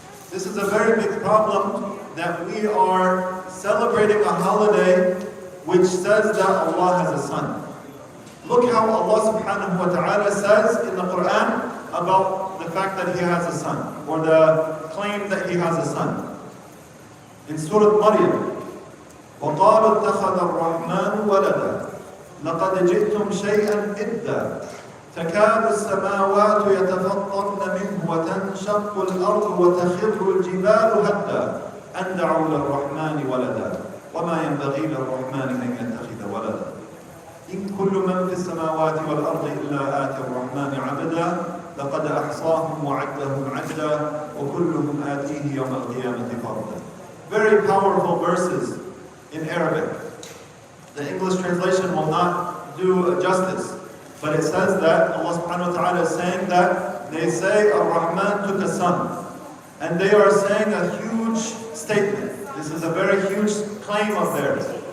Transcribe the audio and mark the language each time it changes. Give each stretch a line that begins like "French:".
English: This is a very big problem, that we are celebrating a holiday which says that Allah has a son. Look how Allah subhanahu wa ta'ala says in the Quran about the fact that He has a son, or the claim that He has a son. In Surah Maryam,
Arabic: وَقَالُوا اتَّخَذَ الرَّحْمَنُ وَلَدًا لَقَدْ جِئْتُمْ شَيْئًا إِدًّا تكاد السماوات يتفطرن منه وتنشق الأرض وتخر الجبال هدا أن دعوا للرحمن ولدا وما ينبغي للرحمن أن يتخذ ولدا إن كل من في السماوات والأرض إلا آتي الرحمن عبدا لقد أحصاهم وعدهم عدا وكلهم آتيه يوم القيامة فردا.
English: Very powerful verses in Arabic. The English translation will not do justice. But it says that Allah subhanahu wa ta'ala is saying that they say Ar-Rahman took a son. And they are saying a huge statement. This is a very huge claim of theirs.